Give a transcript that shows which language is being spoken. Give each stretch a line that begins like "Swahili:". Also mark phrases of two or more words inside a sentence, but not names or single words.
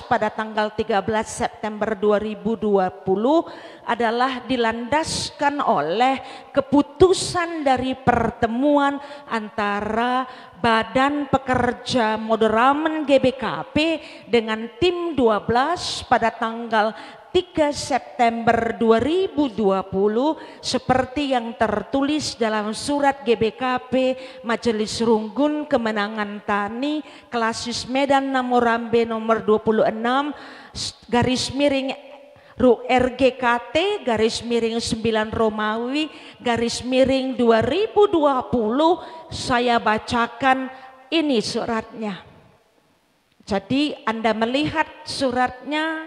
Indonesian: pada tanggal 13 September 2020 adalah dilandaskan oleh keputusan dari pertemuan antara Badan Pekerja Moderamen GBKP dengan tim 12 pada tanggal 3 September 2020 seperti yang tertulis dalam surat GBKP Majelis Runggun Kemenangan Tani Klasis Medan Namorambe nomor 26 garis miring RGKT garis miring 9 Romawi garis miring 2020. Saya bacakan ini suratnya. Jadi Anda melihat suratnya.